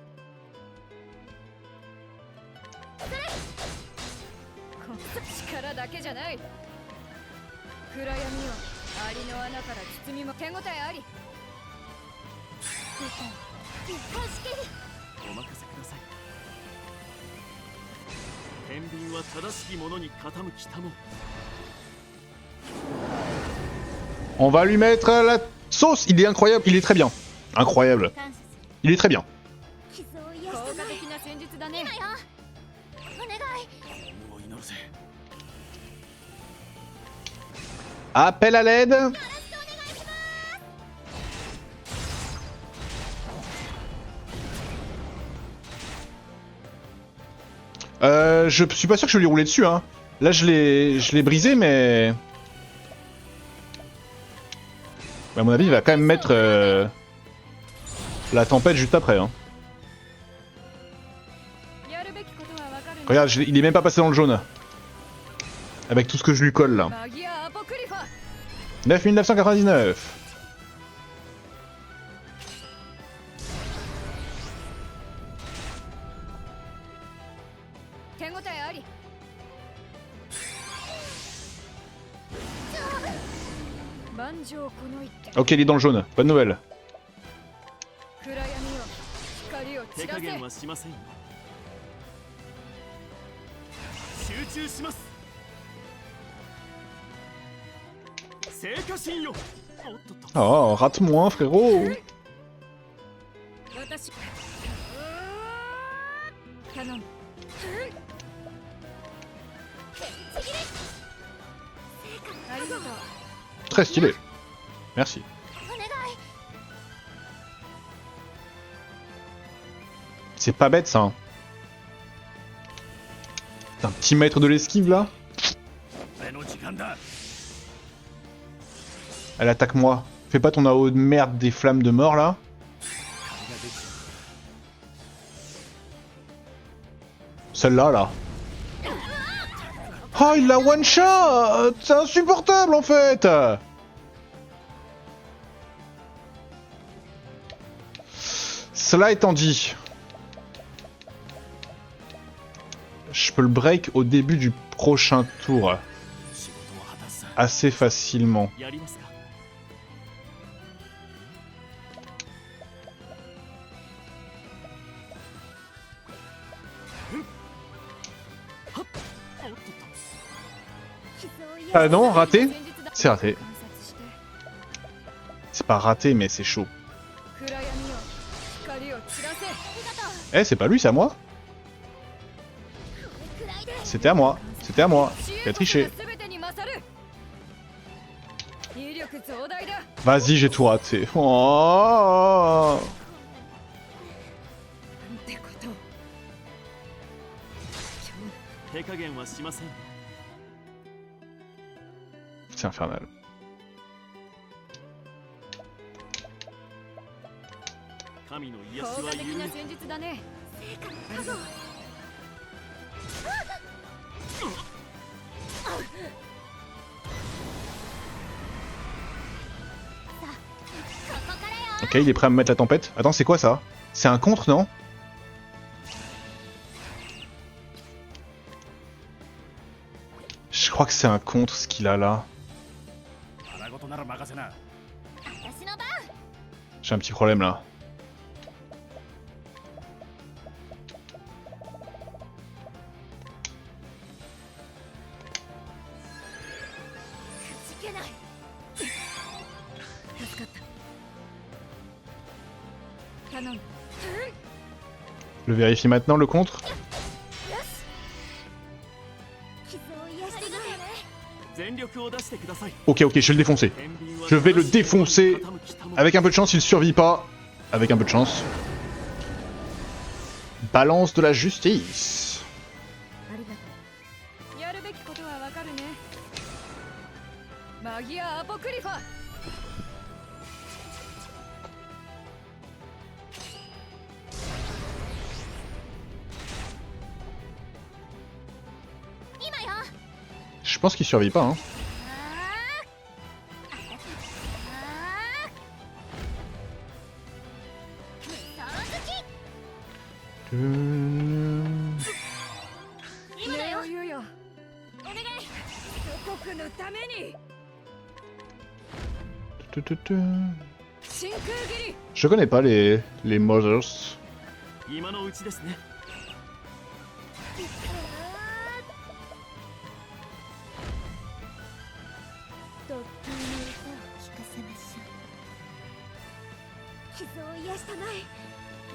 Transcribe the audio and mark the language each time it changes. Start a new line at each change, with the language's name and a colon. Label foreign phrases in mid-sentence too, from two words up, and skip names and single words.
Japanese: 力だけじゃない。暗闇よ、アリの穴から包みも手応えあり。お任せください。天秤は正しきものに傾きたも。
French: On va lui mettre la sauce. Il est incroyable, il est très bien. Incroyable.
Japanese: 感謝する。
French: Il est très bien.
Japanese: 傷を癒効したまえ。果的な戦術だね。お願い。幸運を祈るぜ。
French: Appel à l'aide. Je suis pas sûr que je vais lui rouler dessus, hein. Là, je l'ai brisé, mais... À mon avis, il va quand même mettre la tempête juste après, hein.
Japanese: やるべきことはわかるんだ。
French: Regarde, il est même pas passé dans le jaune. Avec tout ce que je lui colle, là.
Japanese: マギア・アポクリファ。 9999. 手応えあり。万丈この一手。
French: Ok, il est dans le jaune. Bonne nouvelle.
Japanese: 暗闇よ、光を手加散らせ。減はしませんよ。集中します。聖火心よ。おっとっと。
French: Oh, rate-moi, frérot.
Japanese: 私。頼む。ありがとう。
French: Très stylé. Merci.
Japanese: お願い。
French: C'est pas bête, ça. Hein. C'est un petit maître de l'esquive, là.
Japanese: 俺の時間だ。
French: Elle attaque moi. Fais pas ton AO de merde des flammes de mort, là. Celle-là, là. Oh, il l'a one-shot. C'est insupportable, en fait. Cela étant dit... Je peux le break au début du prochain tour.
Japanese: 仕事を果たすさ。
French: Assez facilement.
Japanese: やりますか。 おっとっと。傷を癒した
French: Ah non, raté.
Japanese: 戦術だ。
French: C'est raté.
Japanese: 観察して。
French: C'est pas raté, mais c'est chaud.
Japanese: 暗闇よ、光を散らせ。
French: Eh, c'est pas lui, c'est à moi. C'était à moi. C'était à moi. Il a triché.
Japanese: 全てに勝る。威力増大だ。
French: Vas-y, j'ai tout raté. Oh.
Japanese: なんてことを。手加減はしません。
French: C'est infernal.
Japanese: 神の癒し効果は緩め。的な戦術だね。
French: Ok, il est prêt à me mettre la tempête. Attends, c'est quoi ça? C'est un contre, non? Je crois que c'est un contre ce qu'il a là.
Japanese: 腹ごとなら任せな。私の番。
French: J'ai un petit problème là.
Japanese: くじけない。助かった。頼む。
French: Je le vérifie maintenant, le contre.
Japanese: 傷を癒してくれ。全力を出してください。
French: Ok, ok, je vais le défoncer.
Japanese: 天秤
French: Je vais le défoncer. Avec un peu de chance, il survit pas. Avec un peu de chance. Balance de la justice.
Japanese: ありがとやるべきことはわかるね。マギア・アポクリファ。
French: Je pense qu'il survit pas, hein.
Japanese: ネオユよ。祖国のために。真空斬り。
French: Je connais pas les Mothers.
Japanese: 今のうちですね。う。ドッキーの歌を聞かせましょう。傷を癒したまえ。